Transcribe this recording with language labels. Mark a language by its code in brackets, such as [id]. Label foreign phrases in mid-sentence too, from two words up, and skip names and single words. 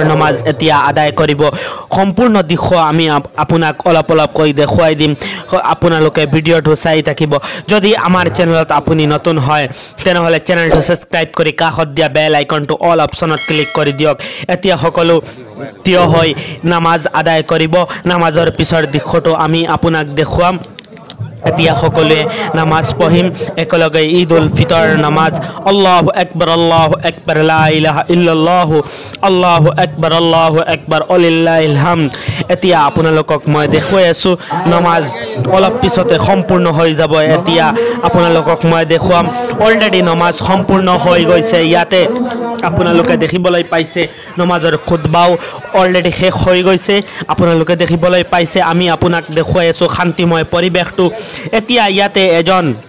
[as] নমাজ এতিয়া আদায় কৰিব সম্পূৰ্ণ দৃশ্য আমি আপোনাক অলপকৈ দেখুৱাই দিম আপোনালোকে ভিডিঅ'টো চাই থাকিব যদি আমাৰ চেনেলত আপুনি নতুন হয় তেনেহলে চেনেলটো সাবস্ক্ৰাইব কৰি কাষত দিয়া [en] bell iconটো all optionত [as] ক্লিক কৰি দিয়ক এতিয়া সকলো থিয় হৈ নামাজ আদায় কৰিব নামাজৰ পিছৰ দৃশ্যটো আমি আপোনাক দেখুৱাম এতিয়া সকলোৱে নামাজ পঢ়িম একেলগে ঈদুল ফিতৰ নামাজ [ar] الله أكبر لا إله إلا الله الله أكبر ولله الحمد [as] এতিয়া আপোনালোকক মই দেখুৱাই আছো নামাজ অলপ পিছতে সম্পূৰ্ণ হৈ যাব এতিয়া আপোনালোকক মই দেখুৱাম অলৰেডি নামাজ সম্পূৰ্ণ হৈ গৈছে ইয়াতে আপোনালোকে দেখিবলৈ পাইছে নামাজৰ খুতবাও অলৰেডি শেষ হৈ গৈছে আপোনালোকে দেখিবলৈ পাইছে আমি আপোনাক দেখুৱাই আছো শান্তিময় পৰিবেশটো এতিয়া ইয়াতে এজন